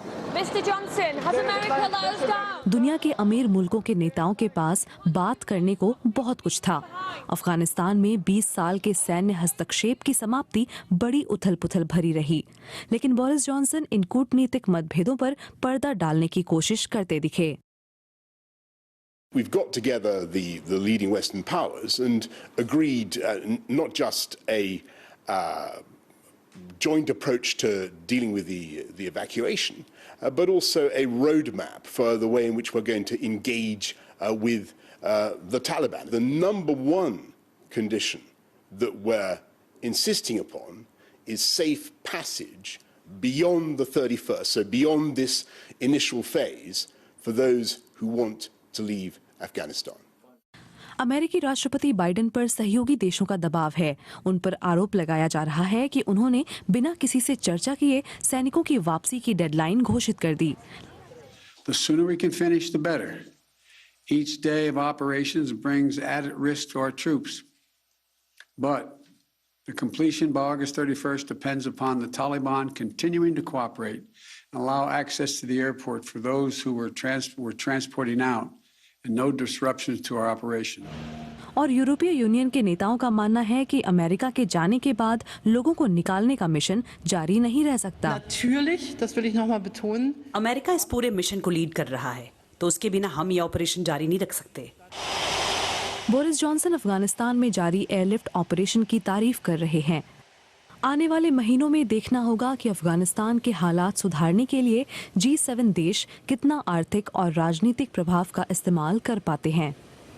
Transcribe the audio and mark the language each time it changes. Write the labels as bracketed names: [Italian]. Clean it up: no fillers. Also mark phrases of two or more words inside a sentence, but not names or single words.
[Hindi] दुनिया के अमीर मुल्कों के नेताओं के पास बात करने को बहुत कुछ था। अफगानिस्तान में 20 साल के सैन्य हस्तक्षेप की समाप्ति बड़ी उथल-पुथल भरी रही, लेकिन बोरिस जॉनसन इन कूटनीतिक मतभेदों पर पर्दा डालने की कोशिश करते दिखे। [English] We've got together the leading Western powers and agreed not just a joint approach to dealing with the evacuation, but also a roadmap for the way in which we're going to engage with the Taliban. The number one condition that we're insisting upon is safe passage beyond the 31st, so beyond this initial phase, for those who want to leave Afghanistan. [Hindi] अमेरिकी राष्ट्रपति बाइडेन पर सहयोगी देशों का दबाव है। उन पर आरोप लगाया जा रहा है कि उन्होंने बिना किसी से चर्चा किए सैनिकों की वापसी की डेडलाइन घोषित कर दी। [English] The sooner we can finish, the better. Each day of operations brings added risk to our troops. But the completion by August 31st depends upon the Taliban continuing to cooperate and allow access to the airport for those who were transporting out, and no disruptions to our operation. [Hindi] और यूरोपीय यूनियन के नेताओं का मानना है कि अमेरिका के जाने के बाद लोगों को निकालने का मिशन जारी नहीं रह सकता। [German] Natürlich, das will ich noch mal betonen. [Hindi] अमेरिका इस पूरे मिशन को लीड कर रहा है, तो उसके बिना हम ये ऑपरेशन जारी नहीं रख सकते। बोरिस जॉनसन अफगानिस्तान में जारी [English] airlift operation [Hindi] की तारीफ कर रहे हैं। आने वाले महीनों में देखना होगा कि अफगानिस्तान के हालात सुधारने के लिए G7 देश कितना आर्थिक और राजनीतिक प्रभाव का इस्तेमाल कर पाते हैं।